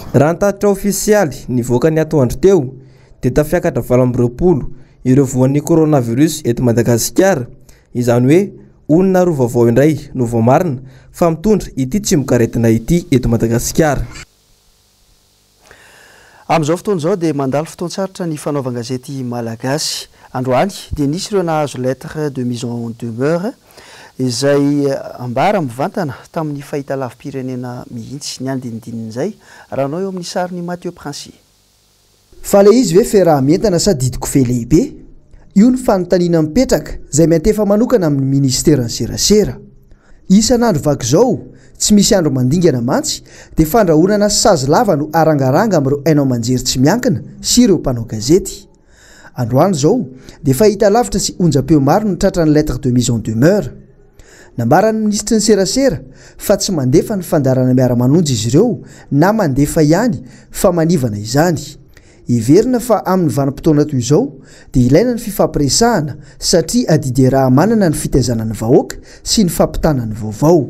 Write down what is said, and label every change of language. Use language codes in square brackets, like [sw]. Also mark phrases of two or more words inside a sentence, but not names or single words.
[mg] Raha nytatitra ofisialy nivoaka ny atoandro teo dia tafiakatra 20 ireo voan'ny coronavirus eto Madagasikara. Izany hoe olona roa vaovao indray no voamarina fa mitondra ity tsimbokaretina ity eto Madagasikara. Amin'izao fotoana izao dia mandalo fotoan-tsarotra ny fanaovan-gazety malagasy. Androany dia nisy ireo nahazo [fr] lettre de mise en demeure [mg] izay ambara mivantana tamin'ny fahitalavim-pirenena mihitsy. Ny andinindinizay rahanao eo amin'ny sariny Mathieu Princy. Fa le izy hoe fiaraha-mientana sa didiko fe lehibe io ny fanontaniana mipetraka izay miantefa manokana amin'ny ministeran'ny serasera. Isan'andro vaky izao tsy misy andro mandingana mantsy dia fandrahonana sazy lava no arangaranga amin'ireo hainao manjery tsy miankina sy ireo mpanao gazety. Androany zao dia fahita lavitra sy onjam-peo maro no tratra ny [fr] lettre de mise en demeure. [mg] Nambaran'ny ministry ny serasera fa tsy mandefa ny fandarana miara-manonjy izy ireo na mandefa ihany fa manivana izany. Iverina fa amin'ny vanim-potoana toy izao dia ilaina ny fifampiresahana satria adidy raha manana ny fitaizana ny vahoaka sy ny fampitana ny vaovao.